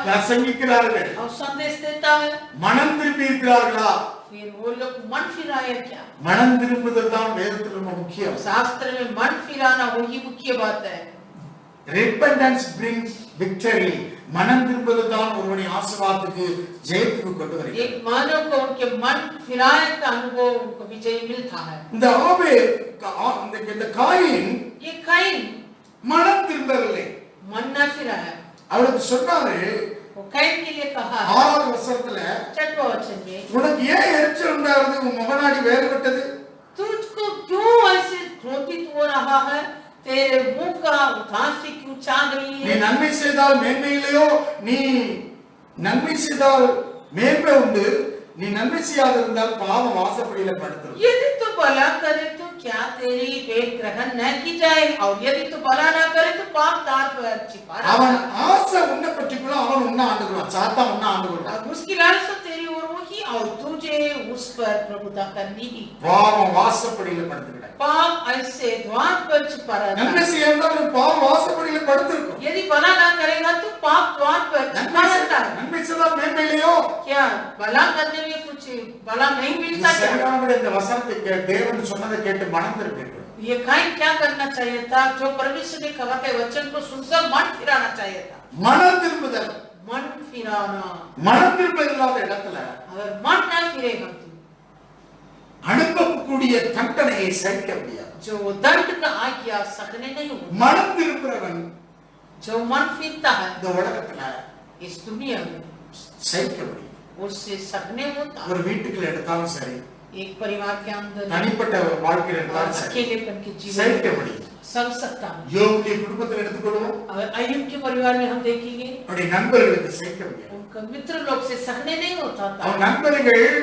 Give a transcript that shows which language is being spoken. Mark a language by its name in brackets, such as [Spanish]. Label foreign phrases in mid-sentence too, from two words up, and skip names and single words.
[Tamil] பிரசங்கிக்கிறார்கள். [Hindi] और संदेश देता है। [Tamil] மனம் திரும்பி இருக்கிறார்களா? [Hindi] फिर वो लोग मन फिराए क्या? [Tamil] மனம் திரும்புதல் தான் வேதத்தில் ரொம்ப முக்கியம். [Hindi] शास्त्र में मन फिराना वही मुख्य बात है। [English] repentance brings victory. [Tamil] மனம் திரும்புதல் தான் ஒருவனை ஆசீர்வாதத்துக்கு ஜெயத்துக்கு கொண்டு வருகிறது. [Hindi] एक मानव को उनके मन फिराए का अनुभव उनको विजय मिलता है। [Tamil] இந்த ஆபேல் இந்த காயின் [Hindi] ये कैन [Tamil] மனம் திரும்பவில்லை. [Hindi] मन न फिराया, [Tamil] அவருக்கு சொன்னாரு [Hindi] वो कैन के लिए कहा [Tamil] 6வது வசனத்துல, [Hindi] 6वें वचन में, [Tamil] உனக்கு ஏன் எரிச்சல் உண்டாகுது, உன் முகநாடி வேறுபட்டது, [Hindi] तुझको क्यों ऐसे क्रोधित हो रहा है, तेरे मुंह का उदासी क्यों छा गई [Tamil] நீ [Hindi] है? [Tamil] நன்மை செய்தால் மேன்மை இல்லையோ, நீ நன்மை செய்தால் மேன்மை உண்டு, நீ நன்மை செய்யாத இருந்தால் பாவம் வாசப்படியில படுத்துரும். [Hindi] यदि तू भला करे तो क्या तेरी भेंट ग्रहण न की जाए, और यदि तू भला न करे तो पाप तार पर छिपा [Tamil] அவன் [Hindi] रहा। [Tamil] ஆசை உன்னை பற்றிக்குள்ள அவன் உன்னை ஆண்டுகிறான், சாத்தான் உன்னை ஆண்டுகிறான். [Hindi] और उसकी लालसा तेरी ओर होगी और तुझे उस पर प्रभुता करनी ही। [Tamil] பாவம் வாசப்படியில படுத்துக்கிட. [Hindi] पाप ऐसे द्वार पर छिपा रहता [Tamil] நன்மை [Hindi] है। [Tamil] செய்யாமல் பாவம் வாசப்படியில படுத்திருக்கும். [Hindi] यदि भला ना करेगा तो पाप द्वार पर छिपा रहता है। [Tamil] நன்மை செய்தால் மேன்மை இல்லையோ? [Hindi] क्या भला करने में कुछ भला नहीं मिलता क्या? [Tamil] சரியானபடி இந்த வசனத்தை தேவன் சொன்னதை கேட்டு மனம் திரும்பியிருக்கணும். [Hindi] ये कैन क्या करना चाहिए था? जो परमेश्वर ने कहा था वचन को सुनकर मन फिराना चाहिए था। [Tamil] மனம் திரும்புதல், [Hindi] मन फिराना, [Tamil] மனம் திரும்புதல் இல்லாத இடத்துல [Hindi] अगर मन ना फिरेगा तो [Tamil] அனுப்பக்கூடிய தண்டனையை சகிக்க முடியாது. [Hindi] जो दंड का आज्ञा सहने नहीं होगा। [Tamil] மனம் திரும்புறவன் [Hindi] जो मन फिरता है [Tamil] இந்த உலகத்துல [Hindi] इस दुनिया में, [Tamil] சகிக்க முடியும். [Hindi] उससे सहने होता है। [Tamil] ஒரு வீட்டுக்குள்ள எடுத்தாலும் சரி, [Hindi] एक परिवार के अंदर [Tamil] தனிப்பட்ட வாழ்க்கையில இருந்தாலும் சரி [Hindi] अकेलेपन के जीवन [Tamil] சகிக்க முடியும். [Hindi] सह सकता है। [Tamil] யோபுடைய குடும்பத்தில் எடுத்துக்கொள்வோம், [Hindi] अगर अय्यूब के परिवार में हम देखेंगे, [Tamil] அவருடைய नண்பர்களுக்கு சகிக்க முடியாது. [Hindi] उनका मित्र लोग से सहने नहीं होता था। [Tamil] அவன் நண்பர்கள்